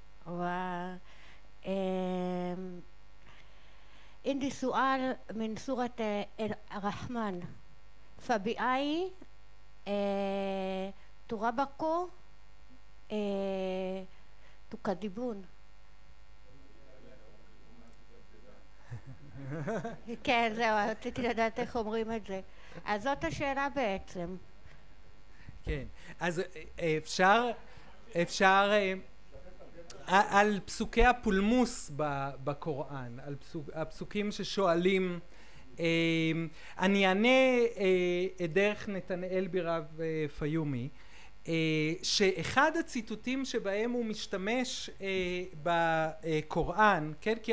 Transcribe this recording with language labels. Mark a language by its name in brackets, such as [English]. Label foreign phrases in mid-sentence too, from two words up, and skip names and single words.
[Arabic] عندي سؤال من سورة الرحمن فبأي تربكو تكذبون. [Hebrew] כן, זהו, רציתי לדעת איך אומרים את זה. אז זאת השאלה בעצם. כן, אז אפשר על פסוקי הפולמוס בקוראן, על הפסוקים ששואלים, אני אענה דרך נתנאל בירב פיומי, שאחד הציטוטים שבהם הוא משתמש בקוראן, כן, כי